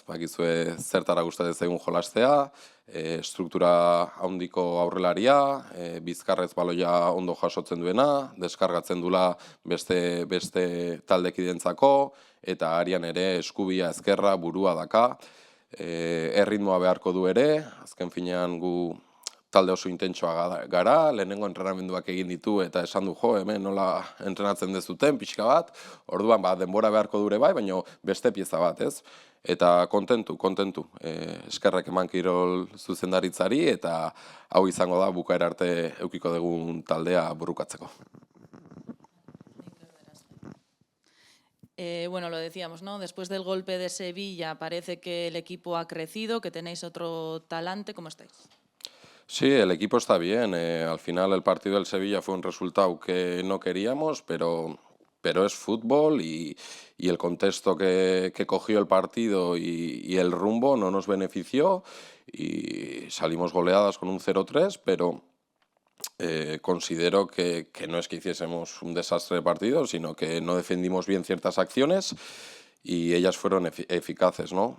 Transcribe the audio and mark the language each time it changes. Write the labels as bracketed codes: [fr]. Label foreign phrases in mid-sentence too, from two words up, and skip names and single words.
[eu] Bakizue zertara gustatzen zaigun jolastea, struktura handiko aurrelaria, bizkarrez baloia ondo jasotzen duena, deskargatzen dula beste taldekidentzako, eta arian ere eskubia, ezkerra, burua daka, erritmoa beharko du ere, azken finean gu talde oso intentsoa gara, lehenengo entrenamenduak egin ditu eta esan du hemen nola entrenatzen dezuten, pixka bat, orduan denbora beharko dure bai, baina beste pieza bat, ez? Eta kontentu, eskerrak eman kirol zuzendaritzari eta hau izango da bukaera arte eukiko dugun taldea burrukatzeko. [es] Bueno, lo decíamos, ¿no? Después del golpe de Sevilla parece que el equipo ha crecido, que tenéis otro talante, ¿cómo estáis? Sí, el equipo está bien. Al final el partido del Sevilla fue un resultado que no queríamos, pero es fútbol y el contexto que cogió el partido y el rumbo no nos benefició y salimos goleadas con un 0-3, pero considero que no es que hiciésemos un desastre de partido, sino que no defendimos bien ciertas acciones y ellas fueron eficaces, ¿no?